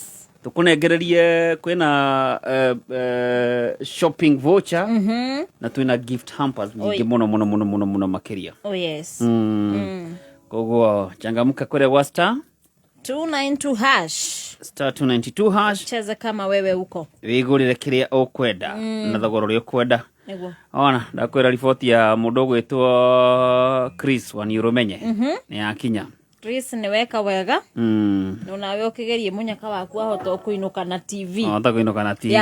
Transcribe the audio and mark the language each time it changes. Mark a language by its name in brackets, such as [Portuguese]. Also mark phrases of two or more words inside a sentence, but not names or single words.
[Kikuyu] Tukunengereria kwina [English] shopping voucher [Kikuyu] na twina [English] gift hampers [Kikuyu] nyingi muno makiria. [English] Oh yes. [Kikuyu] Koguo changamuka kure kwa star 292 hash. Star 292 hash. [Swahili] Cheza kama wewe uko. [Kikuyu] Wigurire kiria ukwenda na thogoro ri ukwenda. Niguo. Ona ndakwira ripoti ya mundu gwitwo Chris wa New Romania. Ni akinya. Chris ni weka wega. Unawe ukigerie munyaka waku ahota kuinuka na TV. Ahota kuinuka na TV.